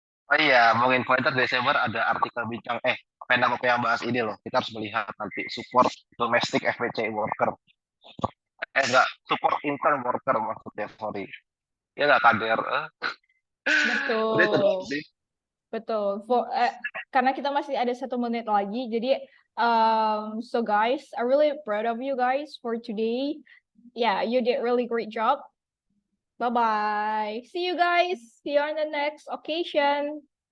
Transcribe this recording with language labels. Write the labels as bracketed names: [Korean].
[Indonesian] Oh iya, mau info Desember ada artikel bincang pendapat yang bahas ini loh. Kita harus melihat nanti [English] support domestic FPC worker. [Indonesian] Enggak, [English] support intern worker [Indonesian] maksudnya, sorry. Ya enggak kader. Betul. Udah itu doang sih. Betul. karena kita masih ada 1 menit lagi. Jadi [English] so guys, I'm really proud of you guys for today. Yeah, you did really great job. Bye-bye. See you guys. See you on the next occasion.